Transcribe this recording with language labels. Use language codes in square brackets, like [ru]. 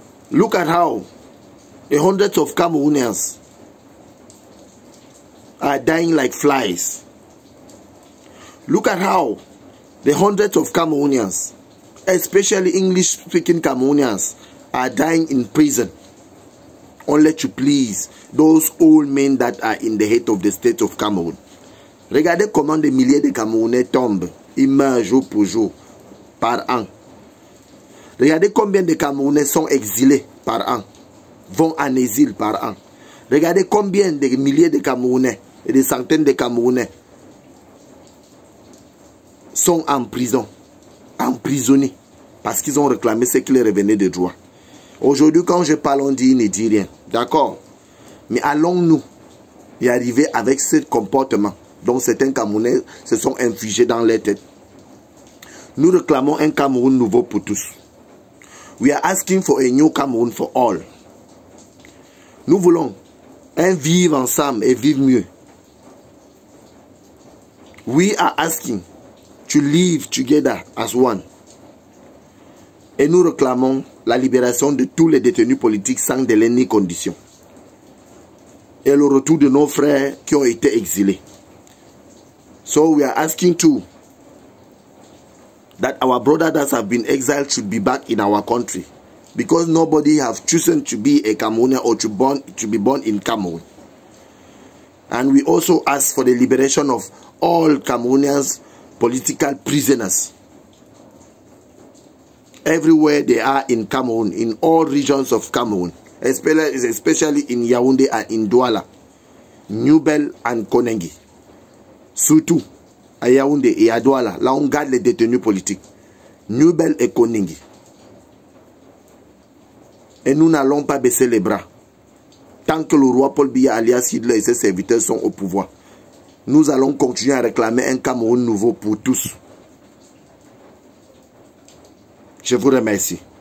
[en] Look at how the hundreds of Cameroonians are dying like flies. Look at how the hundreds of Cameroonians, especially English-speaking Cameroonians, are dying in prison only to please those old men that are in the head of the state of Cameroon. [fr] Regardez comment des milliers de Camerounais tombent, ils meurent jour pour jour, par an. Regardez combien de Camerounais sont exilés par an, vont en exil par an. Regardez combien de milliers de Camerounais et des centaines de Camerounais sont en prison, emprisonnés, parce qu'ils ont réclamé ce qui leur revenait de droit. Aujourd'hui, quand je parle, on dit, il ne dit rien. D'accord. Mais allons-nous y arriver avec ce comportement dont certains Camerounais se sont infligés dans leur tête? Nous réclamons un Cameroun nouveau pour tous. [en] We are asking for a new Cameroon for all. [fr] Nous voulons un vivre ensemble et vivre mieux. [en] We are asking to live together as one. [fr] Et nous réclamons la libération de tous les détenus politiques sans délai ni condition. Et le retour de nos frères qui ont été exilés. [en] So we are asking too that our brothers that have been exiled should be back in our country, because nobody have chosen to be a Cameroonian or to be born in Cameroon. And we also ask for the liberation of all Cameroonians political prisoners everywhere they are in Cameroon, in all regions of Cameroon, especially in Yaoundé and in Douala, Newbel and Konengi. [fr] Surtout à Yaoundé et à Douala, là on garde les détenus politiques, Newbel et Konengi. Et nous n'allons pas baisser les bras. Tant que le roi Paul Biya alias Hitler et ses serviteurs sont au pouvoir, nous allons continuer à réclamer un Cameroun nouveau pour tous. Je vous remercie.